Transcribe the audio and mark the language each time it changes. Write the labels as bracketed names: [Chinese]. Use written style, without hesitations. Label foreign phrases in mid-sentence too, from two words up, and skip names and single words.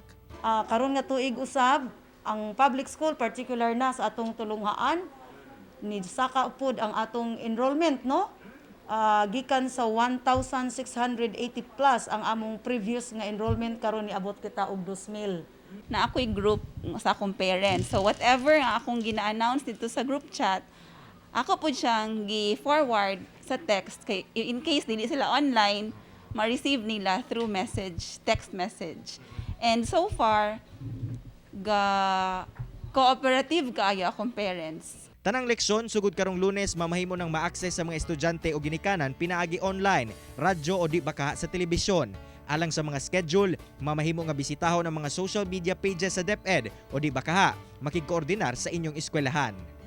[Cebuano] Karon nga tuig usab ang [English] public school [Cebuano] particular na sa atong tulunghaan ni saka pud ang atong enrollment no, gikan sa 1,680 plus ang among previous nga enrollment karon niabot kita og 2,000. Na ako'y group sa akong parents. So whatever nga akong gina-announce dito sa [English] group chat, [Cebuano] ako po siyang gi-forward sa text kay [English] in case [Cebuano] dili sila online, ma-receive nila [English] through message, text message. [Cebuano] And [English] so far, [Cebuano] cooperative kaayo akong parents. Tanang leksyon sugod karong Lunes mamahimo nang ma-access sa mga estudyante o ginikanan pinaagi online, radyo o di baka sa telebisyon. Alang sa mga schedule, mamahimo nga bisitahon ang mga [English] social media pages [Cebuano] sa DepEd o di baka makigkoordinar sa inyong eskwelahan.